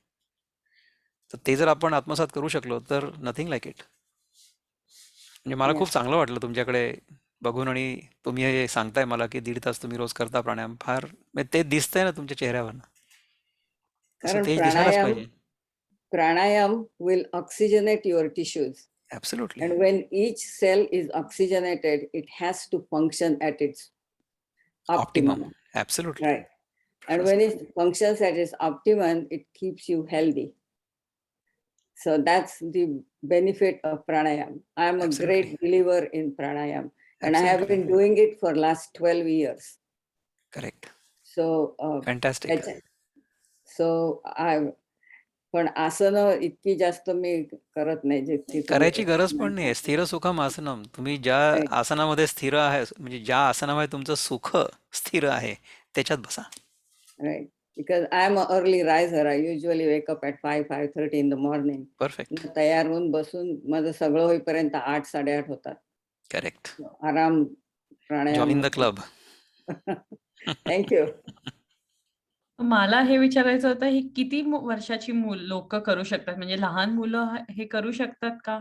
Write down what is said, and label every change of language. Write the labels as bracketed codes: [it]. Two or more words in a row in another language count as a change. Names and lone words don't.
[mr] तर ते जर आपण आत्मसात करू शकलो तर [en] nothing like it. [mr] म्हणजे मला खूप चांगलं वाटलं तुमच्याकडे बघून, आणि तुम्ही हे सांगताय मला की 1.5 तास तुम्ही रोज करता प्राणायाम. फार म्हणजे ते दिसतंय ना तुमच्या चेहऱ्यावर. असं कारण तेच दिसायलाच पाहिजे. [en] प्राणायाम will oxygenate your tissues. ॲब्सोल्युटली. And when each cell is oxygenated, it has to function at its ऑप्टिमम. optimum. ॲब्सोल्युटली. Right. And when it functions at its optimum, it keeps you healthy. So that's the benefit of pranayam. I am a Absolutely. great believer in pranayam, and I have been Absolutely. doing it for last 12 years. करेक्ट. So फॅन्टॅस्टिक. so I [mr] पण आसनं इतकी जास्त मी करत नाही जितकी करायची गरज पण नाही. [sa] स्थिर सुखम आसनम. [mr] तुम्ही ज्या Right. आसनामध्ये स्थिर आहे, म्हणजे ज्या आसनामध्ये तुमचं सुख स्थिर आहे त्याच्यात बसा. राईट. [en] because I'm an early riser. I usually wake up at 5:30 in the morning. परफेक्ट. [mr] मग तयार होऊन बसून माझं सगळं होईपर्यंत 8-8:30 होतात. करेक्ट. आराम प्राणायाम [en] join the [mr] वगैरे. [en] क्लब. [mr] थँक्यू. मला हे विचारायचं होतं, ही किती वर्षाची लोक करू शकतात? म्हणजे लहान मुलं हे करू शकतात का?